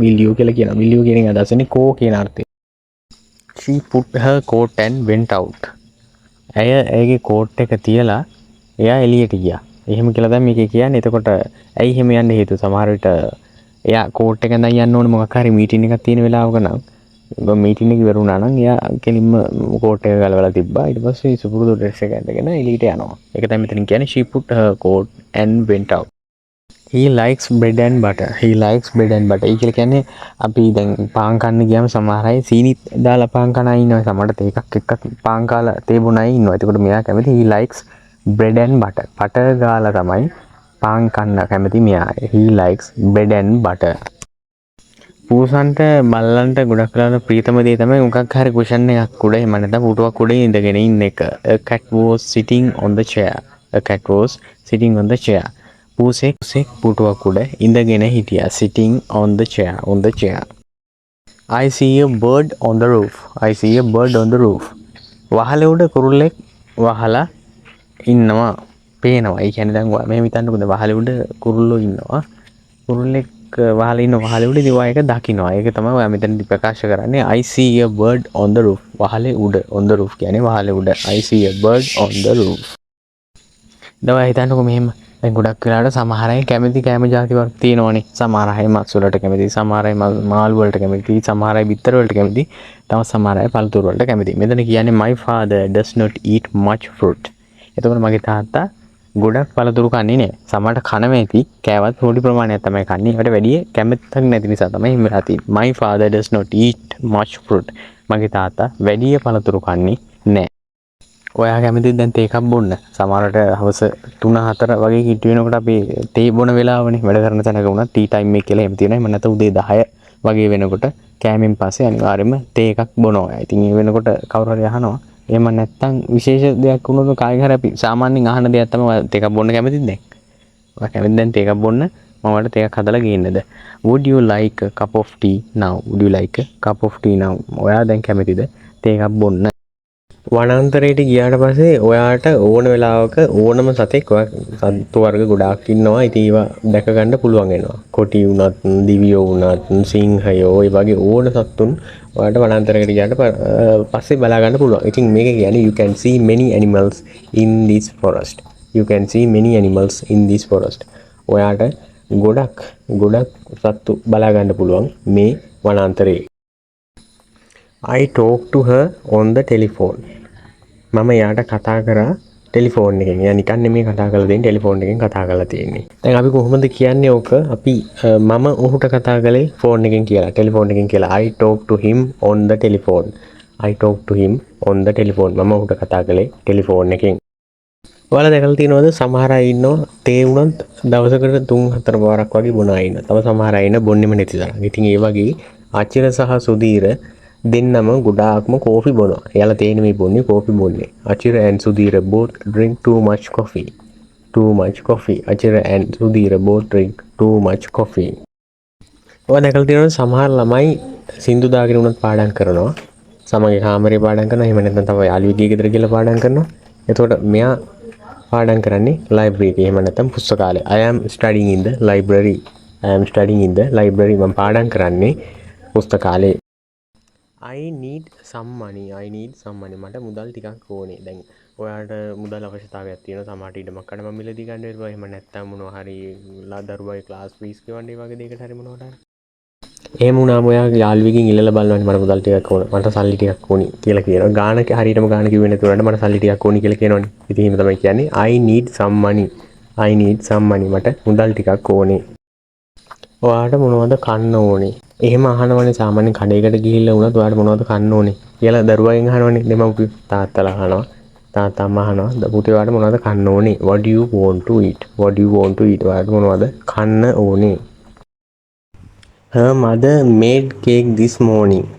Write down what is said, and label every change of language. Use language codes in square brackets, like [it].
[en] will you [si] කියලා කියනවා. will you කියන එක අදහසනේ කෝ කියන අර්ථය. [en] She put her coat and went out. [si] ඇයගේ කෝට් එක තියලා එයා එළියට ගියා. එහෙම කියලා දැන් මේකේ කියන්නේ. එතකොට ඇයි එහෙම යන්න හේතුව? සමහර විට එයා කෝට් එක ඇඳන් යන්න ඕනේ මොකක් හරි මීටින් එකක් තියෙන වෙලාවක නම් මීටින් එක ඉවර වුණා නම් එයා කෙලින්ම කෝට් එක ගලවලා තිබ්බා. ඊට පස්සේ සුපුරුදු ඩ්‍රෙස් එක ඇඳගෙන එළියට යනවා. ඒක තමයි මෙතනින් කියන්නේ [en] she put her coat and went out. He likes bread and butter. He likes bread and butter. [si] ඒ කියලා කියන්නේ අපි දැන් පාන් කන්න ගියාම සමහර අය සීනි දාලා පාන් කන අය ඉන්නවා. සමහරට එකක් එක්ක පාන් කාලා තේ බොන අය ඉන්නවා. එතකොට මෙයා කැමති [en] he likes bread and butter. [si] butter ගාලා තමයි පාන් කන්න කැමති මෙයා. [en] He likes bread and butter. [si] පූසන්ට මල්ලන්ට ගොඩක් වෙලාවට ප්‍රීතම දේ තමයි මොකක් හරි කුෂන් එකක් උඩ එහෙම නැත්නම් පුටුවක් උඩ ඉඳගෙන ඉන්න එක. [en] A cat was sitting on the chair. A cat was sitting on the chair. [si] පූසෙක් පුටුවක් උඩ ඉඳගෙන හිටියා. [en] sitting on the chair. I see a bird on the roof. I see a bird on the roof. [si] වහලේ උඩ කුරුල්ලෙක් වහලා ඉන්නවා. පේනවා. ඒ කියන්නේ දැන් මේ හිතන්නකො වහලේ උඩ කුරුල්ලෝ ඉන්නවා. කුරුල්ලෙක් වහලේ ඉන්න වහලේ උඩ ඉතින් ඒක දකින්නවා. ඒක තමයි ඔයා මෙතනදි ප්‍රකාශ කරන්නේ. [en] I see a bird on the roof. [si] වහලේ උඩ [en] on the roof [si] කියන්නේ වහලේ උඩ. [en] I see a bird on the roof. [si] දවා හිතන්නකො මෙහෙම දැන් ගොඩක් වෙලාවට සමහර අය කැමති කැම ಜಾති වර්ග තියෙනවනේ. සමහර අය මස් වලට කැමති, සමහර අය මාළු වලට කැමති, සමහර අය බිත්තර වලට කැමති, තව සමහර අය පළතුරු වලට කැමති. මෙතන කියන්නේ [en] my father does not eat much fruit. [si] එතකොට මගේ තාත්තා ගොඩක් පළතුරු කන්නේ නැහැ. සමහරට කනම ඇති, කෑවත් පොඩි ප්‍රමාණයක් තමයි කන්නේ. ඒකට වැඩි කැමැත්තක් නැති නිසා තමයි එහෙම වෙලා තියෙන්නේ. [en] my father does not eat much fruit. [si] මගේ තාත්තා වැඩි පළතුරු කන්නේ නැහැ. ඔයා කැමතිද දැන් තේ එකක් බොන්න? සමහරට හවස 3-4 වගේ කිට්ටු වෙනකොට අපි තේ බොන වෙලාවනේ වැඩ කරන තැනක වුණා ටී ටයිම් එක කියලා එහෙම තියෙනවා. එහෙම නැත්නම් උදේ 10 වගේ වෙනකොට කෑමෙන් පස්සේ අනිවාර්යයෙන්ම තේ එකක් බොනවා. ඉතින් ඒ වෙනකොට කවුරු හරි අහනවා එහෙම නැත්නම් විශේෂ දෙයක් වුණොත් කායික හරි අපි සාමාන්‍යයෙන් අහන දෙයක් තමයි තේ එකක් බොන්න කැමතිද දැන්? ඔයා කැමතිද දැන් තේ එකක් බොන්න? මම වලට තේ එකක් හදලා ගේන්නද? [en] Would you like a cup of tea now? Would you like a cup of tea now? [si] ඔයා දැන් කැමතිද තේ එකක් බොන්න? වනාන්තරයට ගියාට පස්සේ ඔයාට ඕන වෙලාවක ඕනම සතෙක් සත්තු වර්ග ගොඩාක් ඉන්නවා. ඉතින් ඒවා දැක ගන්න පුළුවන් වෙනවා. කොටි වුණත්, දිවියෝ වුණත්, සිංහයෝ ඒ වගේ ඕන සත්තුන් ඔයාට වනාන්තරයට ගියාට පස්සේ බලා ගන්න පුළුවන්. ඉතින් මේක කියන්නේ [en] you can see many animals in this forest. You can see many animals in this forest. [si] ඔයාට ගොඩක් සත්තු බලා ගන්න පුළුවන් මේ වනාන්තරයේ. [en] I talked to her on the telephone. [si] මම යාට කතා කරා ටෙලිෆෝන් එකෙන්. යා නිකන් නෙමෙයි කතා කරලා දෙන්නේ ටෙලිෆෝන් එකෙන් කතා කරලා තියෙන්නේ. දැන් අපි කොහොමද කියන්නේ ඕක? අපි මම ඔහුට කතා කළේ ෆෝන් එකෙන් කියලා, ටෙලිෆෝන් එකෙන් කියලා. [en] I talked to him on the telephone. I talked to him on the telephone. [si] මම ඔහුට කතා කළේ ටෙලිෆෝන් එකෙන්. ඔයාලා දැකලා තියෙනවද සමහර අය ඉන්නවා තේ උනත් දවසකට 3-4 පාරක් වගේ බොන අය ඉන්නවා. තව සමහර අය ඉන්න බොන්නෙම නැති තරම්. ඉතින් ඒ වගේ අචිර සහ සුදීර දෙන්නම ගොඩාක්ම කෝෆි බොනවා. එයාලා තේ නෙමෙයි බොන්නේ කෝෆි බොන්නේ. [en] Achira and Sudhira both drink too much coffee. Too much coffee. Achira and Sudhira both drink too much coffee. [si] ඔය දැකලා තියෙනවද සමහර ළමයි සින්දු දාගෙන උනත් පාඩම් කරනවා. සමගි කාමරේ පාඩම් කරනවා. එහෙම නැත්නම් තව යාළුවෙක්ගේ ගෙදර ගිහලා පාඩම් කරනවා. එතකොට මෙයා පාඩම් කරන්නේ ලයිබ්‍රරි එකේ. එහෙම නැත්නම් පුස්තකාලේ. [en] I am studying in the library. I am studying in the library. [si] මම පාඩම් කරන්නේ පුස්තකාලේ. [en] I need some money. I need some money. [si] මට මුදල් ටිකක් ඕනේ. දැන් ඔයාලට මුදල් අවශ්‍යතාවයක් තියෙනවා. සමහරට ඉඩමක් ගන්න මම මිලදී ගන්න වෙනවා. එහෙම නැත්නම් මොනවා හරි දරුවගේ ක්ලාස් ෆීස් ගෙවන්න ඒ වගේ දෙයකට හරි මොනවට හරි. එහෙම වුණාම ඔයාගේ යාළුවෙකින් ඉල්ලලා බලනවා මට මුදල් ටිකක් ඕන. මට සල්ලි ටිකක් ඕනි කියලා කියනවා. ගානක හරියටම ගාන කිව්වේ නැතුණාට මට සල්ලි ටිකක් ඕනි කියලා කියනවනේ. ඉතින් එහෙම තමයි කියන්නේ [en] I need some money. [si] I need some money. මට මුදල් ටිකක් ඕනේ. ඔයාට මොනවද කන්න ඕනේ? එහෙම අහනවනේ සාමාන්‍යයෙන් කඩේකට ගිහිල්ලා වුණත් ඔයාට මොනවද කන්න ඕනේ කියලා දරුවගෙන් අහනවනේ. දෙමව්පියෝ තාත්තලා අහනවා. තාත්තා අම්මා අහනවා. පුතේ ඔයාට මොනවද කන්න ඕනේ? [en] What do you want to eat? What do you want to eat? [si] ඔයාට මොනවද කන්න ඕනේ? [en] her mother made cake this morning.